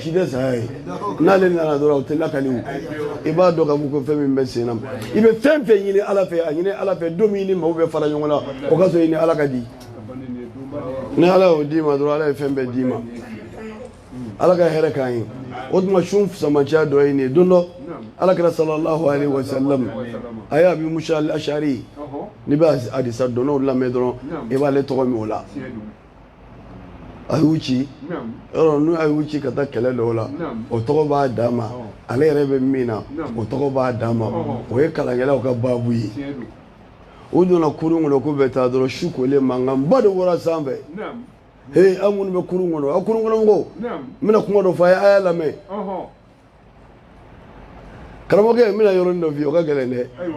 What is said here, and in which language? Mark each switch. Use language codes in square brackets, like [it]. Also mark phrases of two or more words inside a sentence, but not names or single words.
[bm] si tɛ saya ye n'ale nana dɔrɔn o tɛ lakali o i b'a dɔn k'a fɔ ko fɛn min bɛ sen na i bɛ fɛn fɛn ɲini ala fɛ a ɲini ala fɛ don min ni maaw bɛ fara ɲɔgɔn na o ka sɔrɔ i ni ala ka di ni ala y'o d'i ma dɔrɔn ala ye fɛn bɛɛ d'i ma ala ka hɛrɛ k'an ye o tuma sun samaciya dɔ ye nin ye don dɔ ala kɛra [ar] صلى الله عليه وسلم [bm] a ye abi musa al-ashari n'i bɛ hadisa dɔnnaw lamɛn dɔrɔn i b'ale tɔgɔ min o la a y'u ci yɔrɔ n'u a y'u ci ka taa kɛlɛ dɔw la o tɔgɔ b'a dan ma ale yɛrɛ bɛ min na o tɔgɔ b'a dan ma o ye kalankɛlaw ka baabu ye u donna kurun kɔnɔ k'u bɛ taa dɔrɔn su kolen mankanba de bɔra sanfɛ he an minnu bɛ kurun kɔnɔ a kurun kɔnɔ mɔgɔw n bɛna kuma dɔ fɔ a ye a y'a lamɛn karamɔgɔkɛ n bɛna yɔrɔnin dɔ f'i ye o ka gɛlɛn dɛ